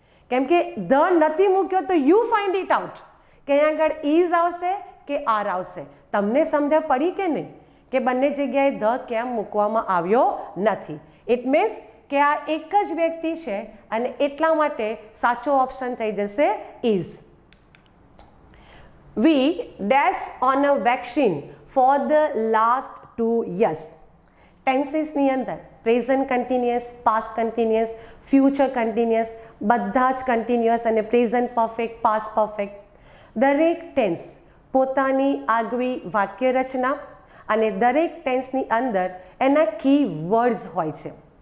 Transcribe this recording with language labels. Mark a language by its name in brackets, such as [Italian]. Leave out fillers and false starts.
[Gujarati] કેમ કે ધ નથી મૂક્યો તો [English] you find it out [Gujarati] કે અહીંયા આગળ ઇઝ આવશે કે આર આવશે. તમને સમજ પડી કે નહીં કે બંને જગ્યાએ ધ કેમ મૂકવામાં આવ્યો નથી? ઇટ મીન્સ કે આ એક જ વ્યક્તિ છે અને એટલા માટે સાચો ઓપ્શન થઈ જશે is. [English] We dash on a vaccine for the last 2 years. [Gujarati] ટેન્સીસની અંદર present continuous, past continuous, future continuous, બધા જ કન્ટિન્યુઅસ અને પ્રેઝન્ટ પરફેક્ટ, પાસ્ટ પરફેક્ટ, દરેક ટેન્સ પોતાની આગવી વાક્ય રચના અને દરેક ટેન્સની અંદર એના કી વર્ડ્સ હોય છે.